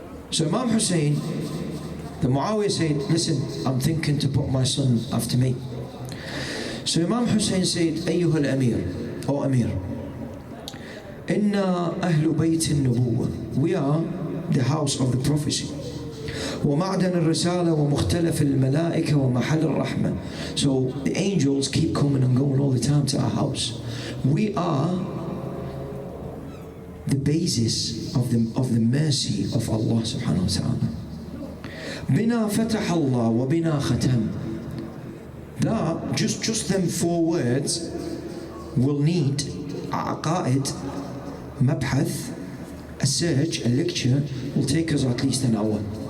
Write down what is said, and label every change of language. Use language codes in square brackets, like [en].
[en] So Imam Hussein, the Muawiyah said, listen, I'm thinking to put my son after me. So Imam Hussein said, [ar] أيها الأمير, [en] O Amir, [ar] إنا أهل بيت النبوة, [en] we are the house of the prophecy. [ar] ومعدن الرسالة ومختلف الملائكة ومحل الرحمة. [en] So the angels keep coming and going all the time to our house. We are the basis of the mercy of Allah subhanahu wa ta'ala. [ar] بنا فتح الله وبنا ختم. [en] That, just them 4 words will need عقائد, مبحث, a search, a lecture, will take us at least an hour.